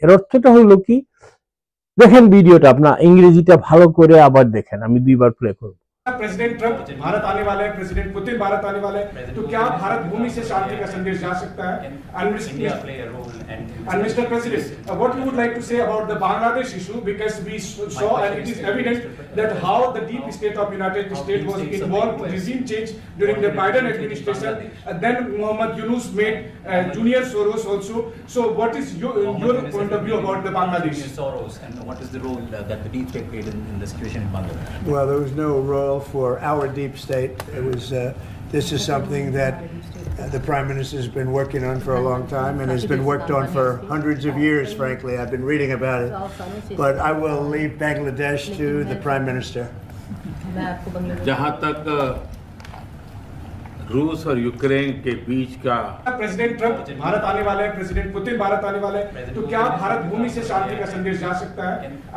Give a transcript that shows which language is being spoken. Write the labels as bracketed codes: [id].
[bn] এর অর্থটা হইল কি, দেখেন ভিডিওটা, আপনার ইংরেজিটা ভালো করে আবার দেখেন, আমি দুইবার প্লে করব। [hi] प्रेसिडेंट ट्रंप भारत आने वाले हैं, प्रेसिडेंट पुतिन भारत आने वाले हैं, तो क्या भारत भूमि से शांति का संदेश जा सकता है? [en] And Mr. President, what you would like to say about the Bangladesh issue, because we saw and it is evident that how the deep state of United States was involved in regime change during the Biden administration, and then Mohammed Yunus made Junior Soros also. So what is your point of view about the Bangladesh? Soros, and what is the role that the deep state played in the situation in Bangladesh? Well, there was no role for our deep state. It was. This is something that the Prime Minister has been working on for a long time, and has been worked on for hundreds of years, frankly. I've been reading about it. But I will leave Bangladesh to the Prime Minister. [hi] जहाँ तक रूस और Ukraine के बीच का, president Trump Bharat आने वाले हैं, president Putin Bharat आने वाले हैं, तो क्या भारत भूमि से शांति का संदेश जा सकता है?